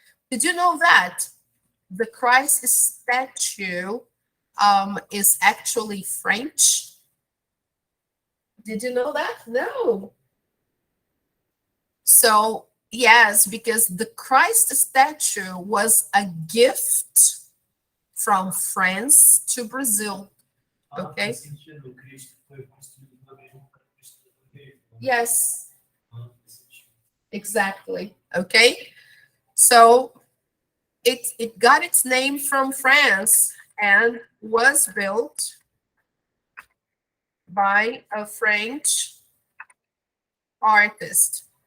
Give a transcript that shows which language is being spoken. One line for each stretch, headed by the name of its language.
English: Did you know that the Christ statue is actually French? Did you know that? No. So, yes, because the Christ statue was a gift from France to Brazil. Okay.
Portuguese: Faz sentido, o Cristo foi construído na mesma Cristo foi.
English: Yes,
Portuguese: Faz sentido.
English: exactly. Okay. So it got its name from France and was built by a French artist.